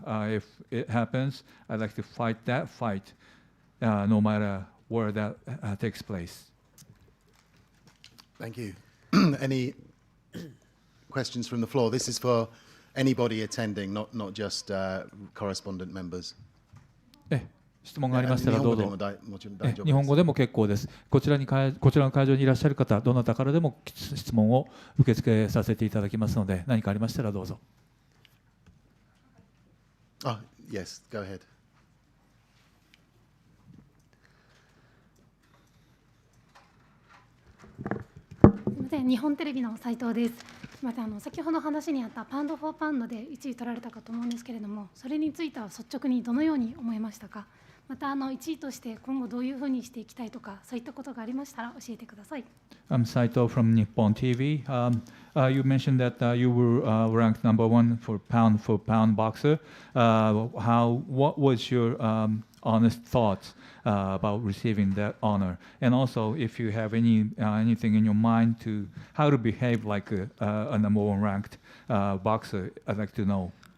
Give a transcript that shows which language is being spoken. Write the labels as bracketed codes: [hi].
[en] If it happens, I'd like to fight that fight, no matter where that takes place. Thank you. Any questions from the floor? This is for anybody attending, not just correspondent members. [ja] 質問がありましたらどうぞ。もちろん大丈夫です。日本語でも結構です。こちらの会場にいらっしゃる方、どなたからでも質問を受け付けさせていただきますので、何かありましたらどうぞ。 [en] Yes, go ahead. [ja] すみません、日本テレビの斉藤です。また先ほど話にあったパウンド・フォー・パウンドで1位取られたかと思うんですけれども、それについては率直にどのように思いましたか。また1位として今後どういうふうにしていきたいとか、そういったことがありましたら教えてください。 [en] I'm Saito from Nippon TV. You mentioned that you were ranked number one for pound boxer. What was your honest thoughts about receiving that honor? And also, if you have anything in your mind to how to behave like a number one ranked boxer, I'd like to know.